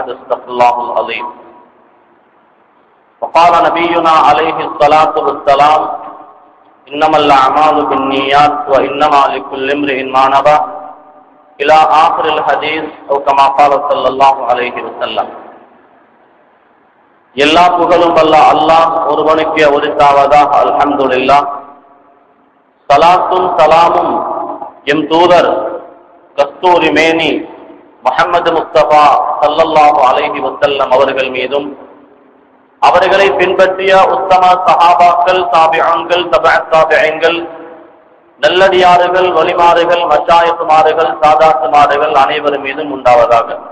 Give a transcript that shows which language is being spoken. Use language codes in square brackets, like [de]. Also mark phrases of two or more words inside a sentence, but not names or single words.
[ar] صدق الله العظيم. وقال نبينا عليه الصلاة والسلام: إنما الأعمال بالنيات وإنما لكل امرئ ما نوى إلى آخر الحديث أو كما قال صلى الله عليه وسلم. [ta] எல்லா புகழும் வல்ல அல்லாஹ் ஒருவனுக்கே உரித்தாவதாக. அல்ஹம்துலில்லாஹ். ஸலாத்தும் ஸலாமும் எம் தூதர் கஸ்தூரி மேனி முஹம்மது முஸ்தபா [ar] صلى الله عليه وسلم [ta] அவர்கள் மீதும், அவர்களை பின்பற்றிய உத்தம சஹாபாக்கள், தாபிஈன்கள், தபஅத் தாபிஈன்கள், நல்லடியார்கள், வலிமாறுகள், மஷாயிக்மார்கள், சாதாத்துமார்கள் அனைவரும் மீதும் உண்டாவதாக.